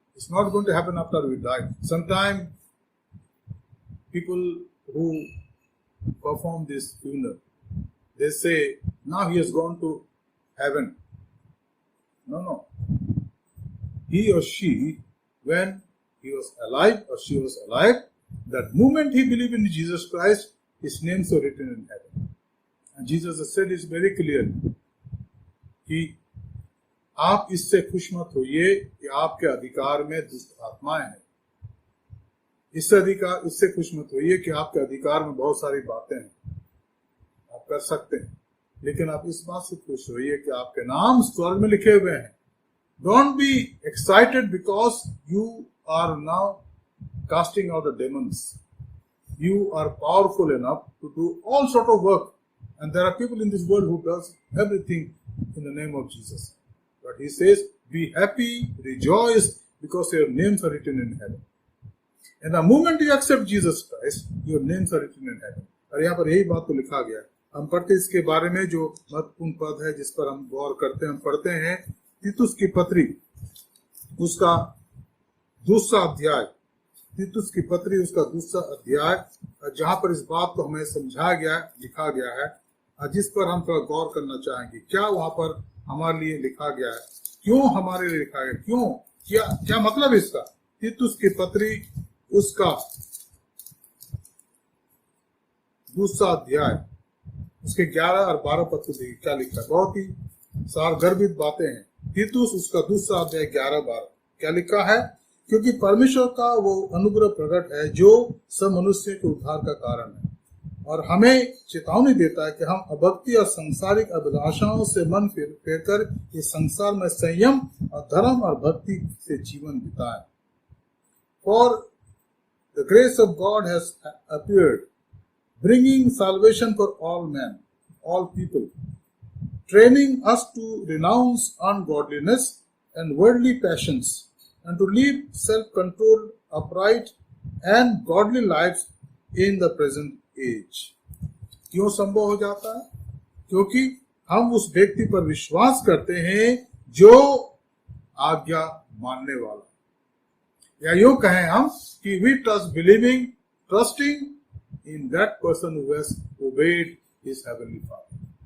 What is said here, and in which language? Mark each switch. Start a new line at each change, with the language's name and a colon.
English: It's not going to happen after we die. Sometimes people who perform this funeral, they say, now he has gone to heaven. No. He or she, when he was alive or she was alive, that moment he believed in Jesus Christ, his names were written in heaven. And Jesus has said it very clearly
Hindi: कि आप इससे खुश मत होइए कि आपके अधिकार में दुष्ट आत्माएं हैं। इससे खुश मत होइए कि आपके अधिकार में बहुत सारी बातें हैं, आप कर सकते हैं, लेकिन आप इस बात से खुश होइए कि आपके नाम स्वर्ग में लिखे हुए हैं।
English: Don't be excited because you are now casting out the demons. You are powerful enough to do all sort of work, and there are people in this world who does everything in the name of Jesus. But he says, be happy, rejoice, because your names are written in heaven. And the moment you accept Jesus Christ, your names are written in heaven.
Hindi: और यहाँ पर यही बात तो लिखा गया है। हम पढ़ते इसके बारे में जो महत्वपूर्ण पद है जिस पर हम गौर करते हैं, हम पढ़ते हैं तीतुस की पत्री, उसका दूसरा अध्याय, तीतुस की पत्री उसका दूसरा अध्याय, जहाँ पर इस बात को हमें समझाया गया, लिखा गया है, जिस पर हम थोड़ा गौर करना चाहेंगे। क्या वहां पर हमारे लिए लिखा गया है, क्यों हमारे लिए लिखा गया, क्यों, क्या मतलब इसका। तीतुस की पत्री उसका दूसरा अध्याय उसके 11 और 12 पद को देखिए क्या लिखा है। बहुत ही सारगर्भित बातें हैं। तीतुस उसका दूसरा अध्याय 11-12 क्या लिखा है, क्योंकि परमेश्वर का वो अनुग्रह प्रकट है जो सब मनुष्य के उद्धार का कारण है, और हमें चेतावनी देता है कि हम अभक्ति और सांसारिक अभिलाषाओं से मन फेर कर इस संसार में संयम और धर्म और भक्ति से जीवन बिताएं।
English: For the grace of God has appeared, bringing salvation for all men, all people, training us to renounce ungodliness and worldly passions, and to live self-controlled, upright, and godly lives in the present age.
Hindi: क्यों संभव हो जाता है? क्योंकि हम उस व्यक्ति पर विश्वास करते हैं जो आज्ञा मानने वाला, या यूं कहें हम कि
English: we trusting in that person who has obeyed his heavenly Father.